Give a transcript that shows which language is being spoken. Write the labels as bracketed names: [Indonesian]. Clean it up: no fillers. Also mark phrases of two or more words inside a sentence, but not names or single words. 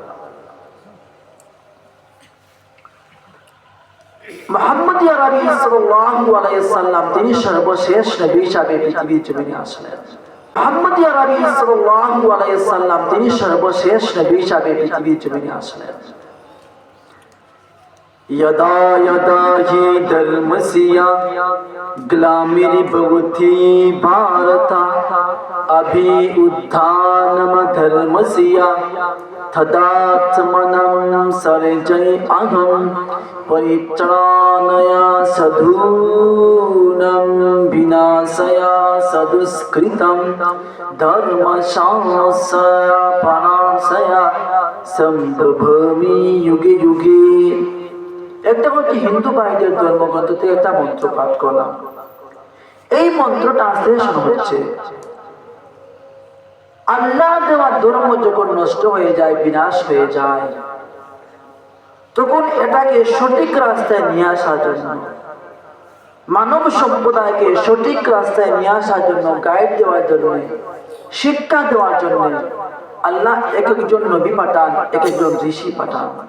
[Bangla] মুহাম্মদ আরবি [Arabic] صلى الله عليه وسلم [Bangla] তিনি সর্বশেষ নবী হিসেবে পৃথিবীর জমিনে আসলেন। মুহাম্মদ আরবি [Arabic] صلى الله عليه وسلم [Bangla] তিনি সর্বশেষ নবী হিসেবে পৃথিবীর জমিনে আসলেন। [Sanskrit] यदा यदा हि धर्मस्य ग्लामिर्भवति भारत अभ्युत्थानमधर्मस्य तदात्मनं सर्जयामि परित्राणाय साधूनां विनाशाय सदुष्कृतं धर्मसंस्थापनाय सम्भवामि युगे युगे। [Bangla] একটা হচ্ছে হিন্দু ভাইদের ধর্মগ্রন্থ থেকে একটা মন্ত্র পাঠ করলাম। এই মন্ত্র ট্রান্সলেশন হচ্ছে, আল্লাহ দেওয়া ধর্ম যখন নষ্ট হয়ে যায়, বিনাশ হয়ে যায়, তখন এটাকে সঠিক রাস্তায় নিয়ে আসার জন্য, মানব সম্প্রদায়কে সঠিক রাস্তায় নিয়ে আসার জন্য, গাইড দেওয়ার জন্য, শিক্ষা দেওয়ার জন্য আল্লাহ এক একজন নবী পাঠান, এক একজন ঋষি পাঠান।